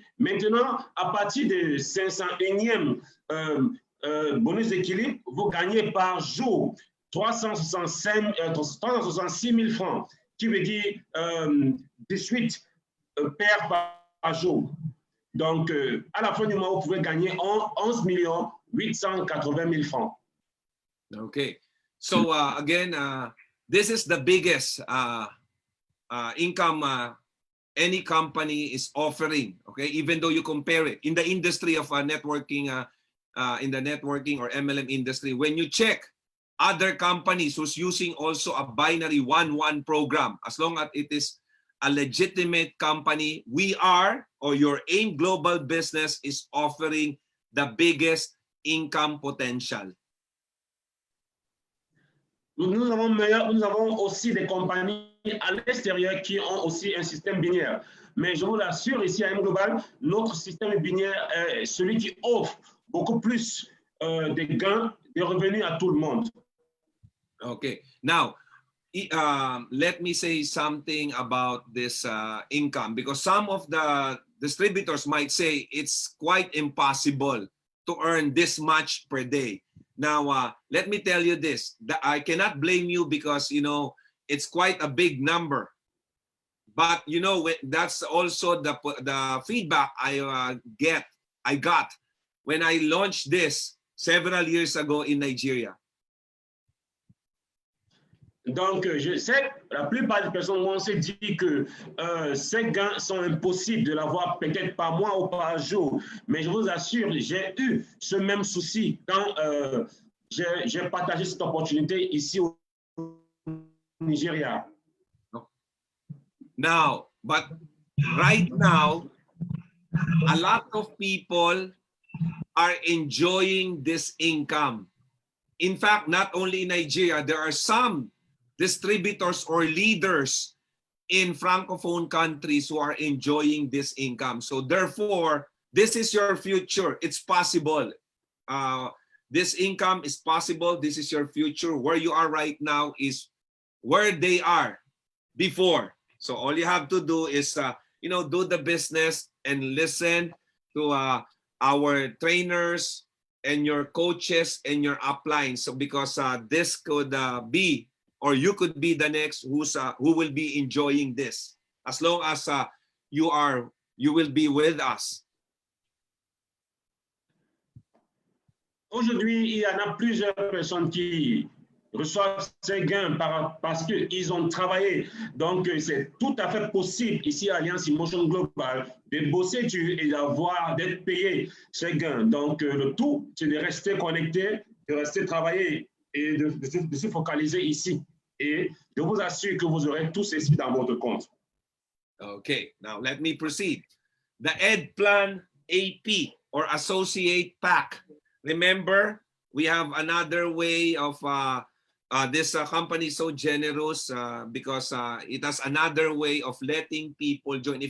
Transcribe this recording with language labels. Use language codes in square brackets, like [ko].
[fr] Maintenant, à partir de 501e bonus d'équilibre, vous gagnez par jour 366 000 francs, qui veut dire 18 paires par jour. Donc, à la fin du mois, vous pouvez gagner 11 880 000 francs. Okay. [en] So, again, this is the biggest income any company is offering, okay? Even though you compare it in the industry of networking, in the networking or MLM industry, when you check other companies who's using also a binary 1-1 program, as long as it is a legitimate company, we are, or your AIM Global Business is offering the biggest income potential. [fr] Nous avons aussi des compagnies à l'extérieur qui ont aussi un système binaire. Mais je vous l'assure, ici à AIM Global, notre système binaire est celui qui offre beaucoup plus de gains, de revenus à tout le monde. Okay. [en] Now, let me say something about this income, because some of the distributors might say it's quite impossible to earn this much per day. Now, let me tell you this, that I cannot blame you because, you know, it's quite a big number. But, you know, that's also the feedback I got when I launched this several years ago in Nigeria. Donc, je sais que la plupart des personnes vont se dire que ces gains sont impossibles de l'avoir peut-être par mois ou par jour. Mais je vous assure, j'ai eu ce même souci quand j'ai partagé cette opportunité ici au Nigeria. Now, but right now, a lot of people are enjoying this income. In fact, not only in Nigeria, there are some distributors or leaders in Francophone countries who are enjoying this income. So therefore, this is your future. It's possible. This income is possible. This is your future. Where you are right now is where they are before. So all you have to do is, you know, do the business and listen to our trainers and your coaches and your uplines. So because this could be, or you could be the next who will be enjoying this, as long as you will be with us. [fr] Aujourd'hui, il y en a plusieurs personnes qui reçoivent ces gains parce qu'ils ont travaillé. Donc, c'est tout à fait possible ici à Alliance Emotion Global de bosser dur et d'être payé ces gains. Donc, le tout, c'est de rester connecté, de rester travailler et de se focaliser ici. Et je vous assure que vous aurez tout ceci dans votre compte. [en] Okay, now let me proceed. The Ed Plan AP or Associate Pack. Remember, we have another way of this company is so generous because it has another way of letting people join.